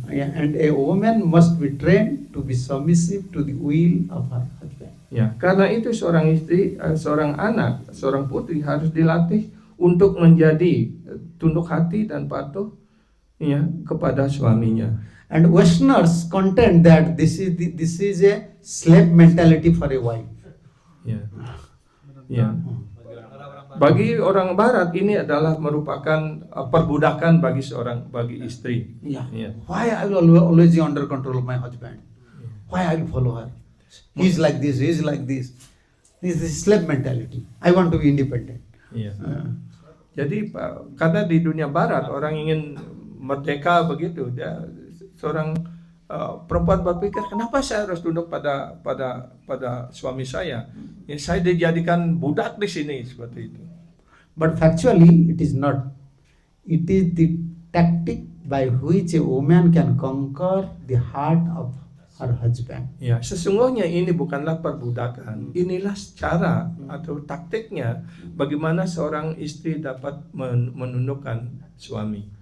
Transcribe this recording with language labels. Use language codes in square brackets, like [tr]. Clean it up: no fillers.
[en] Yeah, and a woman must be trained to be submissive to the will of her husband. [id] Ya, karena itu seorang istri, seorang anak, seorang putri harus dilatih untuk menjadi tunduk hati dan patuh, ya, kepada suaminya. [en] And Westerners contend that this is a slave mentality for a wife. [id] Ya. Ya. Bagi orang Barat ini adalah merupakan perbudakan bagi istri. [en] Yeah. Yeah. Why I will always be under control of my husband? Why I will follow her? He's like this. He's like this. This is slave mentality. I want to be independent. [id] Iya. Jadi karena di dunia Barat orang ingin merdeka begitu, seorang perempuan berpikir, kenapa saya harus tunduk pada suami saya? Ya, saya dijadikan budak di sini seperti itu. [en] But factually, it is not. It is the tactic by which a woman can conquer the heart of her husband. [id] Ya, sesungguhnya ini bukanlah perbudakan. Inilah cara atau taktiknya bagaimana seorang istri dapat menundukkan suami.